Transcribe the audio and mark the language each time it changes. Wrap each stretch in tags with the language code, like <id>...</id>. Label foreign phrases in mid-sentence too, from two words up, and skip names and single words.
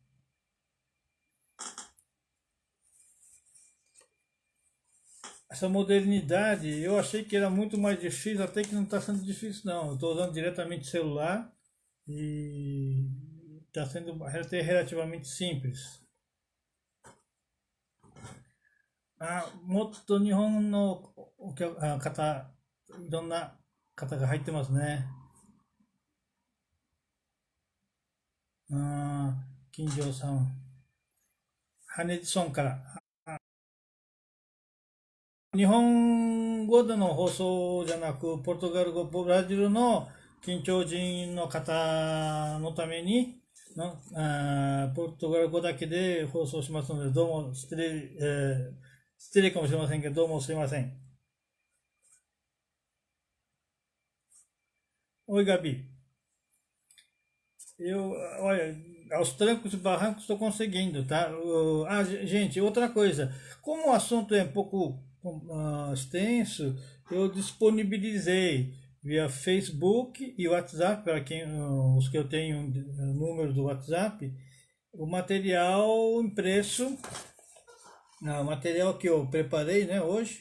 <pt>Essa modernidade, eu achei que era muito mais difícil, até que não está sendo difícil, não. Eu estou usando diretamente celular e está sendo até relativamente simples.</pt> <ja>もっと日本の方、いろんな方が入ってますね。金城さん、ハネジソンから。日本語での放送じゃなく、ポルトガル語、ブラジルの近庁人の方のために、ポルトガル語だけで放送しますので、どうも失礼かもしれませんけど、どうもすいません。</ja> <pt>Oi, Gabi. Olha, aos trancos e barrancos estou conseguindo, tá? Gente, outra coisa. Como o assunto é um pouco extenso, eu disponibilizei via Facebook e WhatsApp, para os que eu tenho número do WhatsApp, o material impresso, o material que eu preparei, né, hoje.</pt>